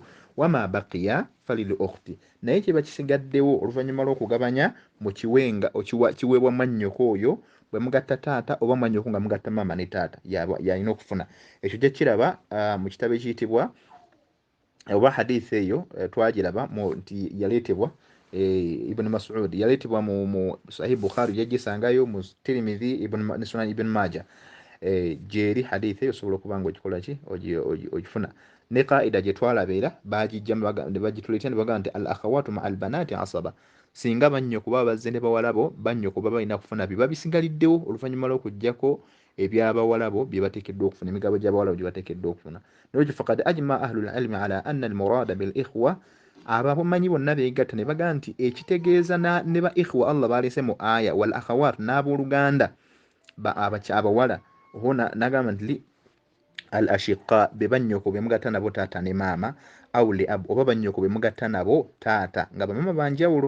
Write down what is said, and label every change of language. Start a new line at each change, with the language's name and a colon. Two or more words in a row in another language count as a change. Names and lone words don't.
Arabic: وما بقي فللأخت,
Ganda: naye kiba kisigaddewo oluvannyuma lw'okugabanya mu kiweebwa mwannyoko oyo bwe mugatta taata oba mwannyoko nga mugatta maama ne taata, yalina okufuna ekyo. Gye kiraba mu kitabo ekiyitibwa oba hadisi eyo twagiraba nti yaleetebwa Ibn Mas'ud, yaleetebwa mu Sahih Bukhari, yagisangayo mu Tirmidhi ne Sunan Ibn Majah. Gyeri hadisi eyo osobola okuba nga ogikola ki, ogifuna. Ne qaida gye twalabeera bagijja ne bagituleetera ne bagamba nti
Arabic: الأخوات مع البنات عصبة,
Ganda: singa bannyoko baba bazze ne bawala bo, bannyoko baba balina kufuna biba bisigaliddewo oluvannyuma lw'okuggyako eby'abawala bo bye bateekeddwa okufuna, emigabo gy'abawala bo gye bateekeddwa okufuna.
Arabic: Nolwekyo فقد أجمع أهل العلم على أن المراد بالإخوة,
Ganda: abamanyi bonna beegatta ne bagamba nti ekitegeeza ne ba ikhwa Allah balese mu aya
Arabic: والأخوات,
Ganda: n'abooluganda abawala, n'agamba nti
Arabic: الأشقاء,
Ganda: be bannyoko be mugatta nabo taata ne maama,
Arabic: أو لأب,
Ganda: oba bannyoko be mugatta nabo taata nga bamaama banjawulo.